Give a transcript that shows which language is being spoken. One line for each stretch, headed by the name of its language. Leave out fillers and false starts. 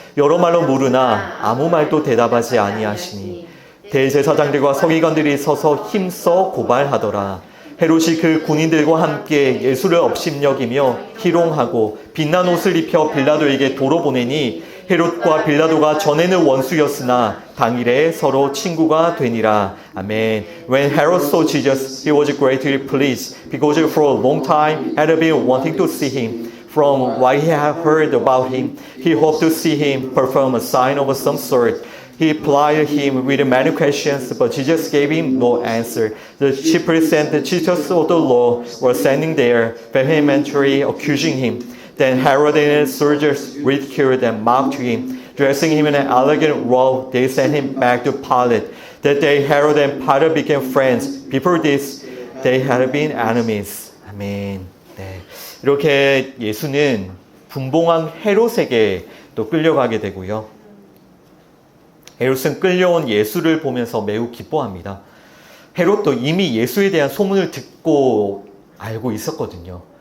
Korean: 여러 말로 물으나 아무 말도 대답하지 아니하시니 대제사장들과 서기관들이 서서 힘써 고발하더라. 헤롯이 그 군인들과 함께 예수를 업심여기며 희롱하고 빛난 옷을 입혀 빌라도에게 도로 보내니 헤롯과 빌라도가 전에는 원수였으나 당일에 서로 친구가 되니라. 아멘.
English: When Herod saw Jesus, he was greatly pleased because for a long time had been wanting to see him. From what he had heard about him, he hoped to see him perform a sign of some sort. He plied him with many questions, but Jesus gave him no answer. The chief priests and the teachers of the law were standing there, vehemently accusing him. Then Herod and his soldiers ridiculed and mocked him. Dressing him in an elegant robe, they sent him back to Pilate. That day Herod and Pilate became friends. Before this, they had been enemies.
Korean: 아멘. 네. 이렇게 예수는 분봉왕 헤롯에게 또 끌려가게 되고요. 헤롯은 끌려온 예수를 보면서 매우 기뻐합니다. 헤롯도 이미 예수에 대한 소문을 듣고 알고 있었거든요.